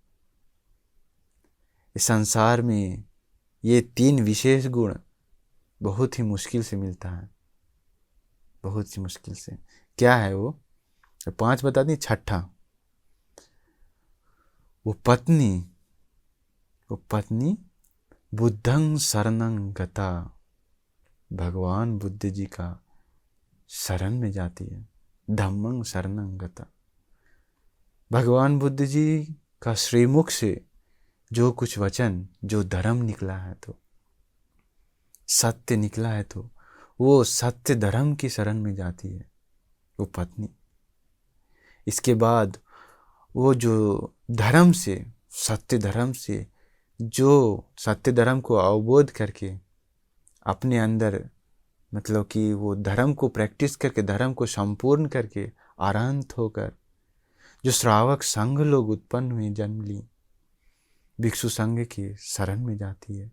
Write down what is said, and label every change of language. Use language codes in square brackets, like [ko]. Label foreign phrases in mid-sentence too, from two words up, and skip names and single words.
[hi] इस संसार में ये 3 विशेष गुण बहुत ही मुश्किल से मिलता है, बहुत ही मुश्किल से। क्या है वो? 5 बता दी। 6ठा, वो पत्नी [pi] बुद्धं शरणं गता, [hi] भगवान बुद्ध जी का शरण में जाती है। [pi] धम्मं शरणं गता, [hi] भगवान बुद्ध जी का श्रीमुख से जो कुछ वचन, जो धर्म निकला है, तो सत्य निकला है, तो वो सत्य धर्म की शरण में जाती है वो पत्नी। इसके बाद वो जो धर्म से, सत्य धर्म से, जो सत्य धर्म को अवबोध करके अपने अंदर, मतलब कि वो धर्म को प्रैक्टिस करके, धर्म को संपूर्ण करके आरांत होकर जो श्रावक संघ लोग उत्पन्न हुए, जन्म ली, भिक्षु संघ की शरण में जाती है।